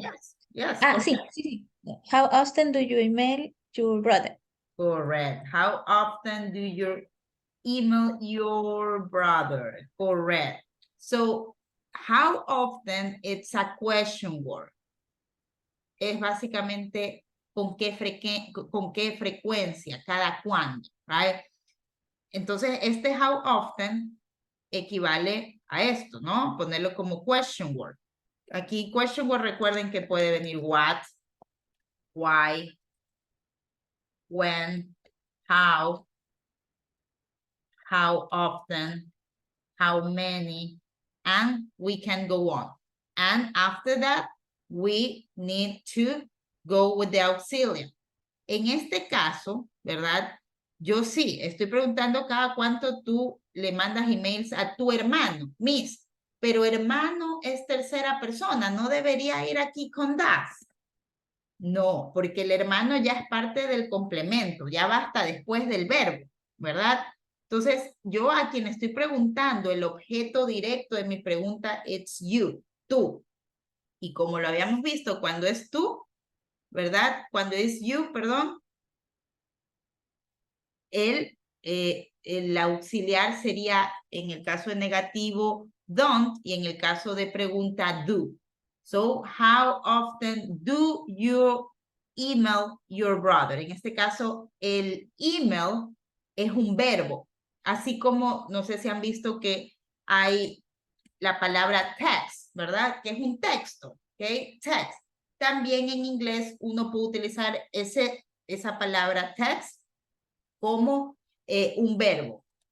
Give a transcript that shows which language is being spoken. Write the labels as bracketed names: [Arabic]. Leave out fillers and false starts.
[English] Yes. [Spanish] Sí. [English] How often do you email your brother? Correct. How often do you email your brother? Correct. So, how often it's a question word. [Spanish] Es básicamente con qué frecuencia, cada cuándo, right? Entonces, este how often equivale a esto, ¿no? Ponerlo como question word. Aquí question word, recuerden que puede venir what, why, when, how often, how many, [English] and we can go on. And after that, we need to go with the auxiliary. [Spanish] En este caso, ¿verdad? Yo sí, estoy preguntando cada cuánto tú le mandas emails a tu hermano, Miss, pero hermano es tercera persona, no debería ir aquí con das. No, porque el hermano ya es parte del complemento, ya basta después del verbo, ¿verdad? Entonces, yo a quien estoy preguntando, el objeto directo de mi pregunta, [English] it's you, [Spanish] tú. Y como lo habíamos visto, cuando es tú, ¿verdad? Cuando es you, perdón, el auxiliar sería, en el caso de negativo, don't, y en el caso de pregunta, do. [English] So, how often do you email your brother? [Spanish] En este caso, el email es un verbo. Así como, no sé si han visto que hay la palabra text, ¿verdad? Que es un texto, ¿ok? Text. También en inglés uno puede utilizar esa palabra text como un verbo.